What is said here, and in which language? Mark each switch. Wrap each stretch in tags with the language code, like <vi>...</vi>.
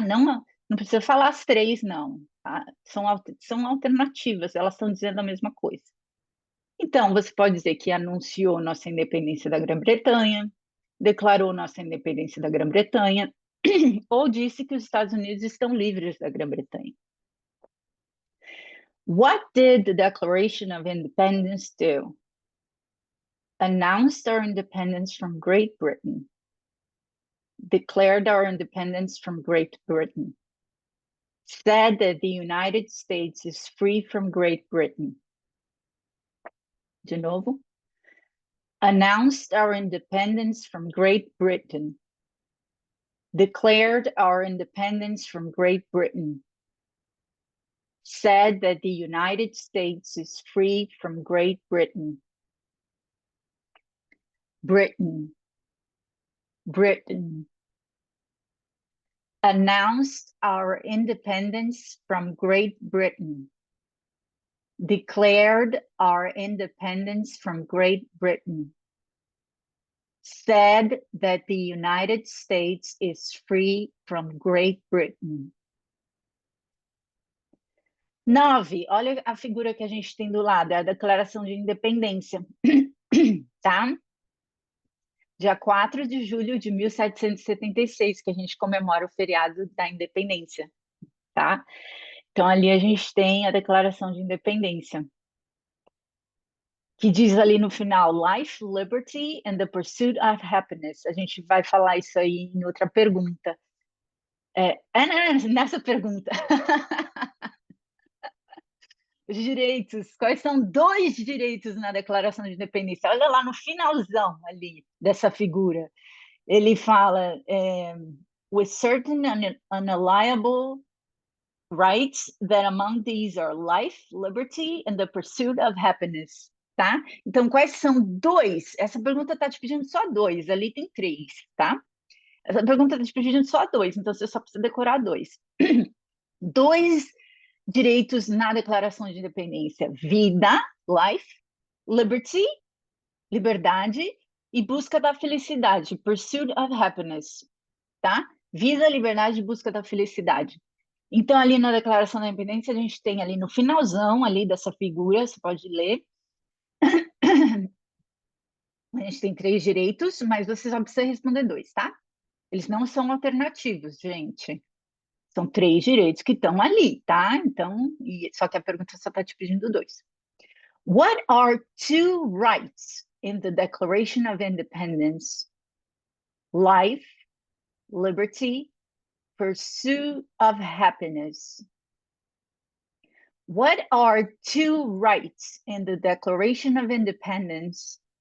<pt>Não precisa falar as 3, não. Tá? São alternativas, elas estão dizendo a mesma coisa. Então, você pode dizer que anunciou nossa independência da Grã-Bretanha, declarou nossa independência da Grã-Bretanha, ou disse que os Estados Unidos estão livres da Grã-Bretanha.</pt> <en>What did the Declaration of Independence do? Announced our independence from Great Britain. Declared our independence from Great Britain. Said that the United States is free from Great Britain.</en> <pt>De novo.</pt> <en>Announced our independence from Great Britain. Declared our independence from Great Britain. Said that the United States is free from Great Britain. Britain. Britain. Announced our independence from Great Britain. Declared our independence from Great Britain. Said that the United States is free from Great Britain. 9.</en> <pt>Olha a figura que a gente tem do lado, é a Declaração de Independência, tá? dia 4 de julho de 1776, que a gente comemora o feriado da independência, tá? Então, ali a gente tem a Declaração de Independência, que diz ali no final,</pt> <en>Life, Liberty and the Pursuit of Happiness.</en> <pt>A gente vai falar isso aí em outra pergunta. Nessa pergunta. Os direitos, quais são dois direitos na Declaração de Independência? Olha lá no finalzão ali dessa figura. Ele fala,</pt> <en>with certain unalienable rights that among these are life, liberty and the pursuit of happiness, tá?</en> <pt>Então, quais são dois? Essa pergunta está te pedindo só dois, ali tem três, tá? Essa pergunta está te pedindo só dois, então você só precisa decorar dois. Dois direitos na Declaração de Independência: vida, life, liberty, liberdade, e busca da felicidade,</pt> <en>pursuit of happiness,</en> <pt>tá? Vida, liberdade e busca da felicidade. Então, ali na Declaração da Independência, a gente tem ali no finalzão ali dessa figura, você pode ler. A gente tem três direitos, mas você só precisa responder dois, tá? Eles não são alternativos, gente. São três direitos que estão ali, tá? Então, só que a pergunta só está te pedindo dois.</pt> <en>What are two rights in the Declaration of Independence? Life, liberty, pursuit of happiness. What are two rights in the Declaration of Independence?</en>